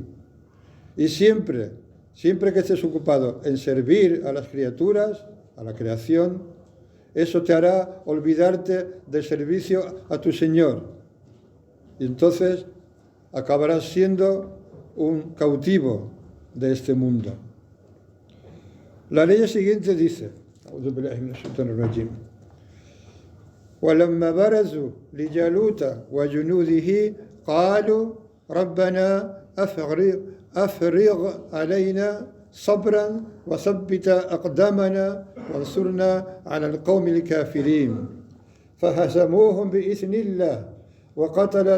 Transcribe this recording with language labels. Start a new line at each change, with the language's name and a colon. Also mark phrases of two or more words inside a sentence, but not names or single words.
Spanish: Y siempre que estés ocupado en servir a las criaturas, a la creación, eso te hará olvidarte del servicio a tu Señor. Y entonces acabarás siendo un cautivo de este mundo. La ley siguiente dice,
Arabic: وَلَمَّا بَرَزُوا لِجَالُوتَ وَجُنُودِهِ قَالُوا رَبَّنَا أَفْرِغْ عَلَيْنَا صَبْرًا وَثَبِّتْ أَقْدَامَنَا وَانصُرْنَا عَلَى الْقَوْمِ الْكَافِرِينَ فَهَزَمُوهُمْ بِإِذْنِ اللَّهِ وَقَتَلَ